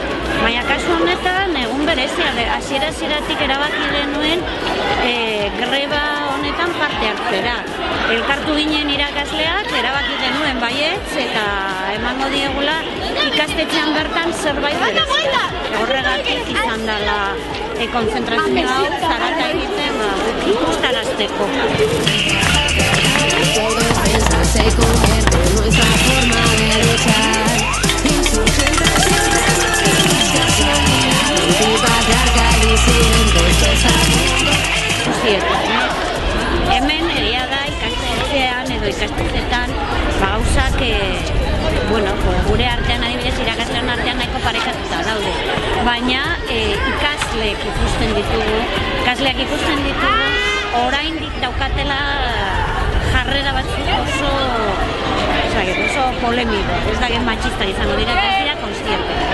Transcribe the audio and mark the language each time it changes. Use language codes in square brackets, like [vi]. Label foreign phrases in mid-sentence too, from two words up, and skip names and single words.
[eu] Baina kasu honetan egun berezia, hasiera-hasieratik erabaki genuen greba honetan parte hartzera. Elkartu ginen irakasleak, erabaki genuen baietz eta emango diegula ikastetxean bertan zerbait berezia. Horregatik izan dela konzentrazio hau zarata egiten ikustarazteko. [es] Se convierte en nuestra forma de luchar. Insurgentes siempre antipatriarca y disidentes [eu] hemen egia da ikastetxean edo ikastetxetan gauzak gure artean adibidez irakaslean artean nahiko parekatuta daude. Baina ikasleak ikusten ditugu oraindik daukatela jarrera batzuk oso polemiko, ez da gen matxista izango dira eta ez dira konstiente.